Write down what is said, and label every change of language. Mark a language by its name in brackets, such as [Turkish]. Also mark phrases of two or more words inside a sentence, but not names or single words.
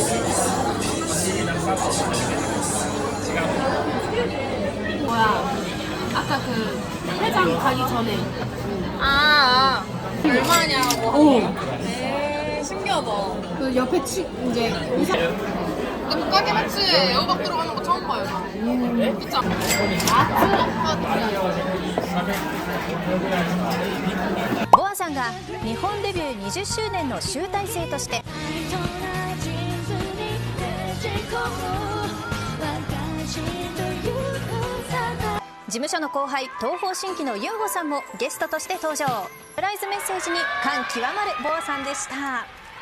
[Korean] 뭐야? 아까 그 회장 가기 전에. 얼마냐고. 신기하다. 그 옆에 이제 의사. 근데 못 가긴 했지. 애호박 들어가는 거 처음 봐요. 진짜. [Japanese] ボアさんが日本デビュー20周年の集大成として事務所の後輩東方神起のユンホさんもゲストとして登場。サプライズメッセージに感極まるボアさんでした。